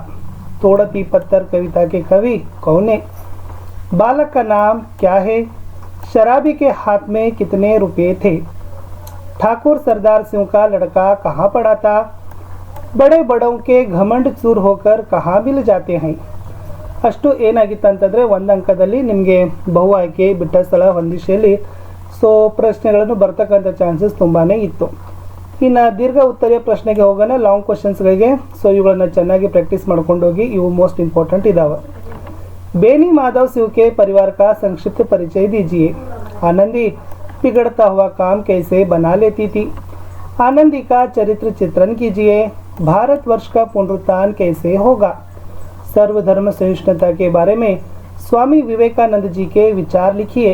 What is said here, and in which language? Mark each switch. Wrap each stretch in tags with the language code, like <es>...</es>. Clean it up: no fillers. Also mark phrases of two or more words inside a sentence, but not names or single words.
<hi>तोड़ती पत्थर कविता के कवि कौन है? बालक का नाम क्या है? शराबी के हाथ में कितने रुपए थे? ठाकुर सरदार सिंह का लड़का कहाँ पड़ा था? बड़े बड़ों के घमंड चूर होकर कहाँ मिल जाते हैं?</hi> <kn>ಅಷ್ಟು ಏನಾಗಿತ್ತಂತಂದರೆ ಒಂದು ಅಂಕದಲ್ಲಿ ನಿಮಗೆ ಬಹು ಆಯ್ಕೆ, ಬಿಟ್ಟ ಸ್ಥಳ, ಹೊಂದಿಸೆಯಲ್ಲಿ ಸೊ ಪ್ರಶ್ನೆಗಳನ್ನು ಬರ್ತಕ್ಕಂಥ ಚಾನ್ಸಸ್ ತುಂಬಾ ಇತ್ತು. ಇನ್ನು ದೀರ್ಘ ಉತ್ತರೀಯ ಪ್ರಶ್ನೆಗೆ ಹೋಗೋಣ,</kn> <en>long questionsಗಳಿಗೆ.</en> <kn>ಸೊ ಇವುಗಳನ್ನು ಚೆನ್ನಾಗಿ ಪ್ರಾಕ್ಟೀಸ್ ಮಾಡ್ಕೊಂಡು ಹೋಗಿ, ಇವು</kn> <en>most important</en> <kn>ಇದಾವೆ.</kn> <hi>बेनी माधव सिंह के परिवार का संक्षिप्त परिचय दीजिए. आनंदी बिगड़ता हुआ काम कैसे बना लेती थी? आनंदी का चरित्र चित्रण कीजिए. भारतवर्ष का पुनरुत्थान कैसे होगा? सर्वधर्म सहिष्णुता के बारे में स्वामी विवेकानंद जी के विचार लिखिए.</hi>